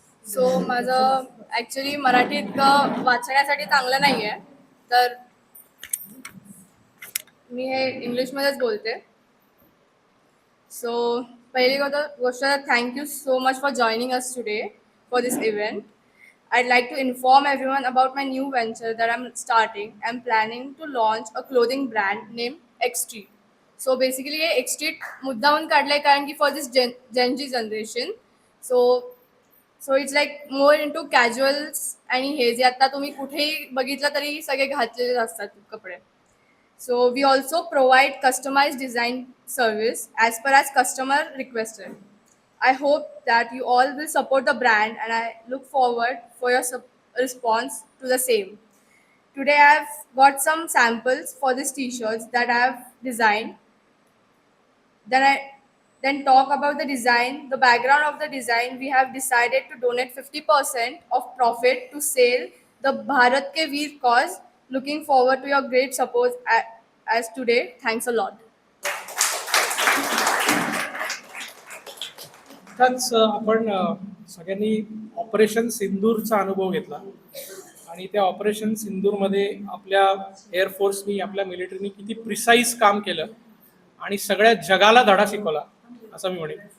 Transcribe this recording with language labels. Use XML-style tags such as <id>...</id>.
<mr>So माझं actually Marathi इतकं वाचण्यासाठी चांगलं नाही आहे, तर मी हे इंग्लिशमध्येच बोलते.</mr> <en>so</en> <mr>पहिली गोष्ट</mr> <en>Thank you so much for joining us today for this event. I'd like to inform everyone about my new venture that I'm starting. I'm planning to launch a clothing brand named X Street. So basically, X Street</en> <mr>मुद्दाहून काढलंय कारण की</mr> <en>for this Gen Z generation. So it's like more into casuals</en> <mr>आणि हे जे आता तुम्ही कुठेही बघितलं तरी सगळे घातलेले असतात कपडे.</mr> <en>So we also provide customized design service as per as customer requested. I hope that you all will support the brand and I look forward for your response to the same. Today I have got some samples for these t-shirts that I have designed. Then talk about the design. The background of the design, we have decided to donate 50% of profit to sale the Bharat Ke Veer cause. Looking forward to your great support as today. Thanks a lot.</en> <mr>आताच आपण सगळ्यांनी operation सिंदूरचा अनुभव घेतला आणि त्या operation सिंदूरमध्ये आपल्या एअरफोर्सनी, आपल्या मिलिटरीनी किती प्रिसाईज काम केलं आणि सगळ्या जगाला धडा शिकवला असं मी म्हणेन.</mr>